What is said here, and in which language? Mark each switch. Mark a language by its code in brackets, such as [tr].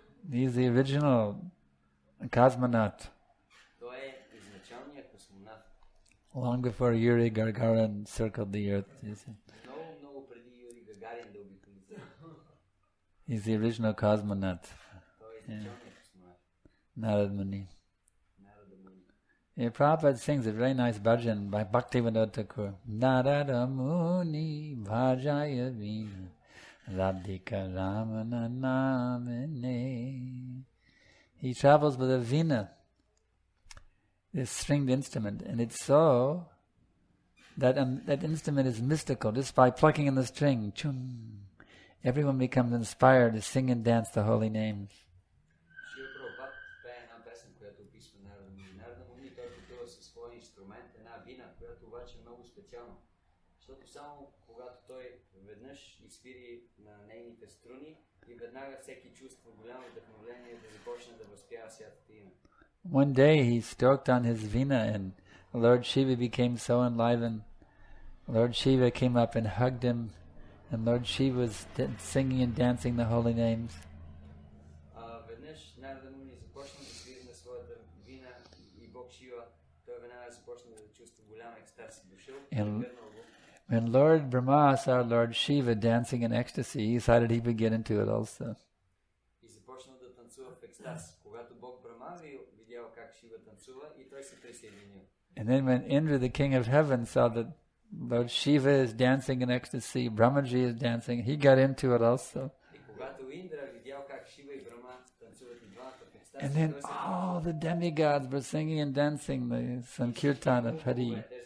[en] He's the original cosmonaut. [bg] Той е изначалният космонавт. [en] Long before Yuri Gagarin circled the earth. You see. [bg] Много преди Юрий Гагарин да обиколи Земята. [en] He's the original cosmonaut. [bg] Той е изначалният космонавт. [en] Narad Muni. [bg] Нарада Муни. [en] Yeah, Prabhupada sings a very nice bhajan by Bhaktivinoda Thakur. [bn] Narada Muni bhajaya vina radhika ramana namine. [en] He travels with a veena, this stringed instrument, and it's so that instrument is mystical. Just by plucking in the string, chung, everyone becomes inspired to sing and dance the holy names. [bg] Шрила Прабхупад пее една песен, която описва Нарада Муни. Нарада Муни той потува със своя инструмент, една вина, която обаче е много специална. Защото само когато той веднъж изсвири на нейните струни и веднага всеки чувства голямо вдъхновение да започне да възпява святото име. [en] One day he stroked on his veena and Lord Shiva became so enlivened. Lord Shiva came up and hugged him, and Lord Shiva was singing and dancing the holy names. [bg] Веднъж Нарада Муни започна да свири на своята вина и Бог Шива, той веднага започна да чувства голям екстаз и дошъл. [en] When Lord Brahma saw Lord Shiva dancing in ecstasy, he decided he would get into it also. [bg] И започна да танцува в екстаз. Когато Бог Брахма видял как Шива танцува, и той се присъединил. [en] And then when Indra, the king of heaven, saw that Lord Shiva is dancing in ecstasy, Brahmaji is dancing, he got into it also. [bg] И когато Индра видял как Шива и Брахма танцуват и двамата в екстаз, [en] And then all the demigods were singing and dancing the Sankirtan of Hari.